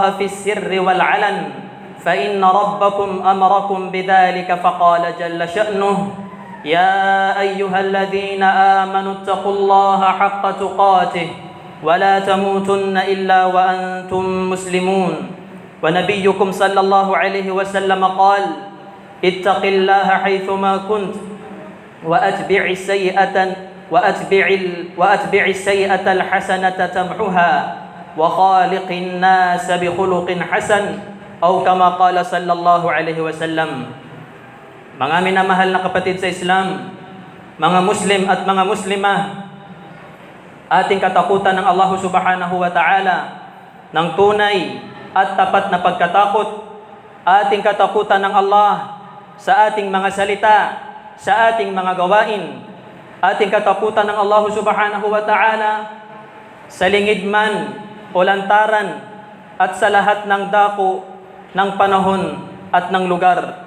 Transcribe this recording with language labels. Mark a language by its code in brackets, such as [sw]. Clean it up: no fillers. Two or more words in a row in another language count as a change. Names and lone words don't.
[ar] في السر والعلن فإن ربكم أمركم بذلك فقال جل شأنه يا أيها الذين آمنوا اتقوا الله حق تقاته ولا تموتن إلا وأنتم مسلمون ونبيكم صلى الله عليه وسلم قال اتق الله حيثما كنت وأتبع السيئة الحسنة تمحها وخالق الناس بخلق حسن أو كما قال صلى الله عليه وسلم. [tl] Mga minamahal na kapatid sa Islam, mga Muslim at mga Muslimah, ating katakutan ng [ar] الله سبحانه وتعالى [tl] ng tunay at tapat na pagkatakot, ating katakutan ng Allah sa ating mga salita, sa ating mga gawain, ating katakutan ng [ar] الله سبحانه وتعالى [tl] sa lingid man o lantaran at sa lahat ng dako ng panahon at ng lugar.